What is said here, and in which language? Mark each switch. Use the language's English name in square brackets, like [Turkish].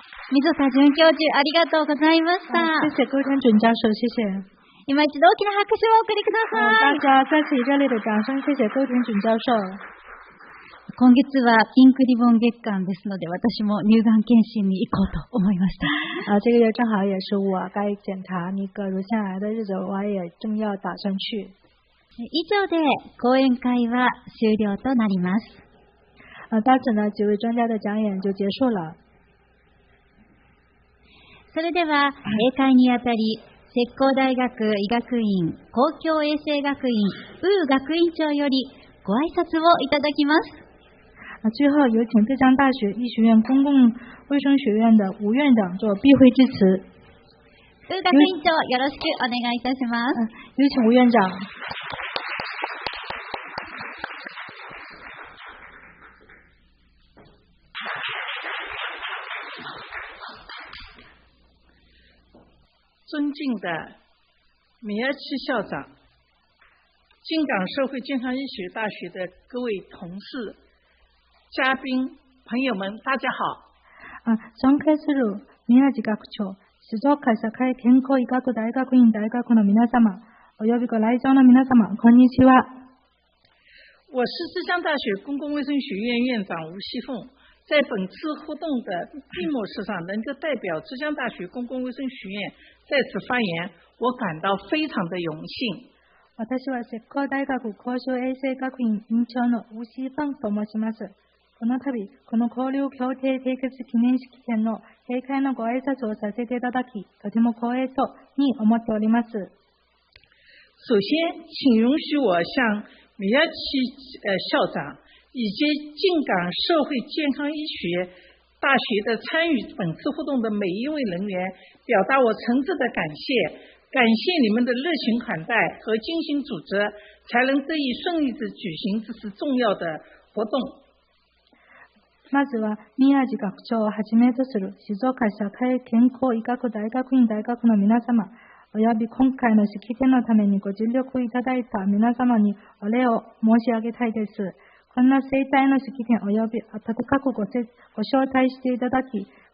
[Japanese] 溝田准教授、ありがとうございました。 [Chinese] 谢谢高田准教授，谢谢。 [Japanese] 今一度大きな拍手をお送りください。 [Chinese] 大家再次热烈的掌声，谢谢高田准教授。 [Japanese] 今月はピンクリボン月間ですので、私も乳がん検診に行こうと思いました。 [Chinese] 这个月正好也是我该检查那个乳腺癌的日子，我也正要打算去。 [Japanese] 以上で講演会は終了となります。 [Chinese] 到此呢，几位专家的讲演就结束了。 [Japanese] それでは、閉会にあたり、浙江大学医学院公共衛生学院吴学院長よりご挨拶をいただきます。 [Chinese] 最后有请浙江大学医学院公共卫生学院的吴院长做闭会致辞。 [Japanese] 吴学院長、よろしくお願いいたします。 [Chinese] 有请吴院長。尊敬的米尔奇校长，京港社会健康医学大学的各位同事、嘉宾、朋友们，大家好。 [Japanese] 尊敬する宮地学長、静岡社会健康医学大学院大学の皆様、およびご来場の皆様、こんにちは。 [Chinese] 我是浙江大学公共卫生学院院长吴锡凤。在本次活动的闭幕式上，能够代表浙江大学公共卫生学院在此发言，我感到非常的荣幸。 [Japanese] 私は浙江大学公衆衛生学院院長の吴锡凤と申します。この度、この交流協定締結記念式典の閉会のご挨拶をさせていただき、とても光栄に思っております。 [Chinese] 首先，请容许我向米尔奇校长以及京港社会健康医学大学的参与本次活动的每一位人员表达我诚挚的感谢，感谢你们的热情款待和精心组织，才能得以顺利的举行这次重要的活动。 [Japanese] まずは宮地学長をはじめとする静岡社会健康医学大学院大学の皆様、および今回の式典のためにご尽力いただいた皆様にお礼を申し上げたいです。こんな盛大な式典および温かくご招待していただき、